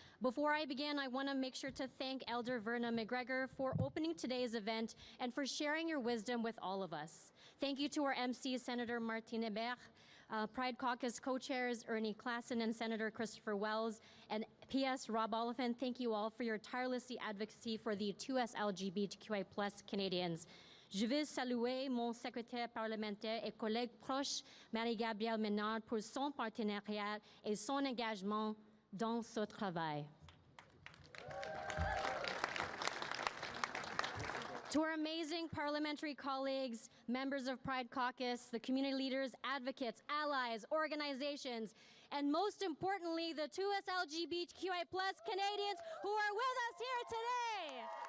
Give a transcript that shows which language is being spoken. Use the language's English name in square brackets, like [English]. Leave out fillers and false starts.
[English] Before I begin, I want to make sure to thank Elder Verna McGregor for opening today's event and for sharing your wisdom with all of us. Thank you to our MC, Senator Martine Hébert, Pride Caucus co-chairs Ernie Klassen and Senator Christopher Wells, and PS Rob Oliphant. Thank you all for your tireless advocacy for the 2S LGBTQI+ Canadians. [French] Je veux saluer mon secrétaire parlementaire et collègue proche, Marie-Gabrielle Ménard, pour son partenariat et son engagement dans ce travail. [English] To our amazing parliamentary colleagues, members of Pride Caucus, the community leaders, advocates, allies, organizations, and most importantly, the 2S LGBTQI+ Canadians who are with us here today.